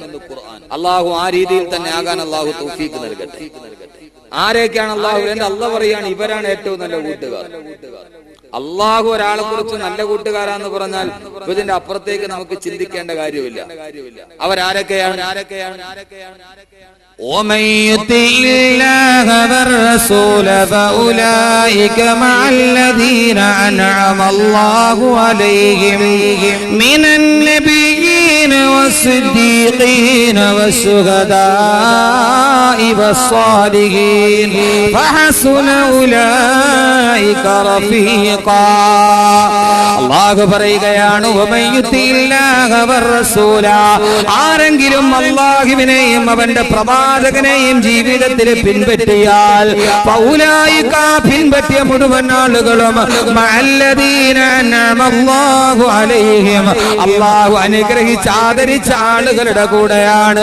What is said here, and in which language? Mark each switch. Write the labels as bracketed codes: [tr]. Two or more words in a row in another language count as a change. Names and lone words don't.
[ml] അള്ളാഹു ആ രീതിയിൽ തന്നെ ആകാൻ അള്ളാഹു തൗഫീഖ് നൽകട്ടെ. ആരൊക്കെയാണ് അള്ളാഹു? അള്ളാഹ് പറയാണ് ഇവരാണ് ഏറ്റവും നല്ല കൂട്ടുകാർ. അള്ളാഹു ഒരാളെ കുറിച്ച് നല്ല കൂട്ടുകാരാന്ന് പറഞ്ഞാൽ ഇതിന്റെ അപ്പുറത്തേക്ക് നമുക്ക് ചിന്തിക്കേണ്ട കാര്യമില്ല. അവരാരൊക്കെയാണ്? [ar] ومن يطع الله والرسول فأولئك مع الذين أنعم الله عليهم من النبيين والصديقين والشهداء والصالحين فحسن أولئك رفيقا. [ml] അല്ലാഹു പറയുകയാണ് [ar] ومن يطع الله والرسول, [ml] ആരെങ്കിലും അല്ലാഹുവിനെയും അവന്റെ പ്രവാചകനെയും ജീവിതത്തിൽ പിൻപറ്റിയാൽ ഫൗലായിക, പിൻപറ്റിയ മുഴുവൻ ആളുകളും [ar] مع الذين أنعم الله عليهم, [ml] അല്ലാഹു അനുഗ്രഹിച്ച ആദരിച്ച ആളുകളുടെ കൂടെയാണ്.